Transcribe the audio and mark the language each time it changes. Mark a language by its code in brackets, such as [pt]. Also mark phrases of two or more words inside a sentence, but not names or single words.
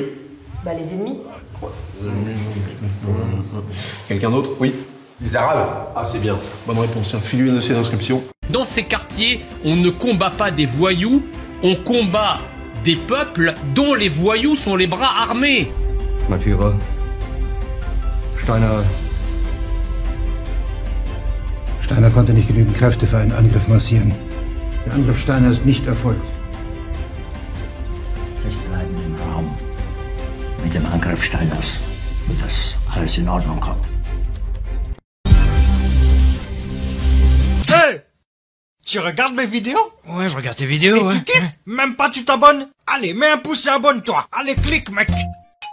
[fr] Bah les ennemis. Quelqu'un d'autre? Oui. Les Arabes. Ah c'est bien. Bonne réponse. File-lui un dossier d'inscription. Dans ces quartiers, on ne combat pas des voyous, on combat des peuples dont les voyous sont les bras armés. [de] Mein Führer, Steiner konnte nicht genügend Kräfte für einen Angriff massieren. Der Angriff Steiner ist nicht erfolgt. Es bleiben im Raum. Mit dem Angriff Steiners wird das alles in Ordnung kommen. Hey! [fr] Tu regardes mes vidéos? Ouais, je regarde tes vidéos, Et tu kiffes? Même pas tu t'abonnes? Allez, mets un pouce et abonne-toi. Allez, clique, mec.